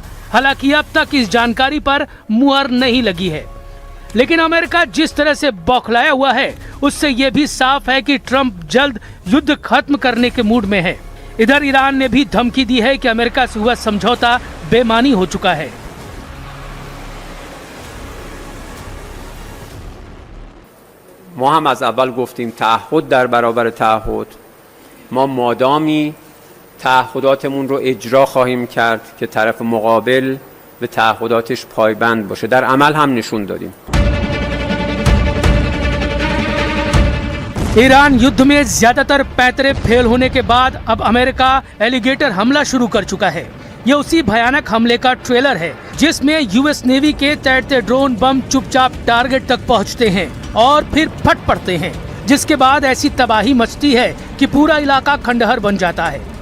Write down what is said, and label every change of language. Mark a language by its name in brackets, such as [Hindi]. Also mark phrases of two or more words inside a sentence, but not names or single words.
[Hindi] हालांकि अब तक इस जानकारी पर मुहर नहीं लगी है, लेकिन अमेरिका जिस तरह से बौखलाया हुआ है उससे यह भी साफ है कि ट्रंप जल्द युद्ध खत्म करने के मूड में है। इधर ईरान ने भी धमकी दी है कि अमेरिका से हुआ समझौता बेमानी हो चुका है। [Persian] ما هم از اول گفتیم تعهد در برابر تعهد. ما مادامی تعهداتمون رو اجرا خواهیم کرد که طرف مقابل به تعهداتش پایبند باشه. در عمل هم نشون دادیم. [Hindi] ईरान युद्ध में ज्यादातर पैंतरे फेल होने के बाद अब अमेरिका एलिगेटर हमला शुरू कर चुका है। ये उसी भयानक हमले का ट्रेलर है जिसमें यूएस नेवी के तैरते ड्रोन बम चुपचाप टारगेट तक पहुंचते हैं और फिर फट पड़ते हैं, जिसके बाद ऐसी तबाही मचती है कि पूरा इलाका खंडहर बन जाता है।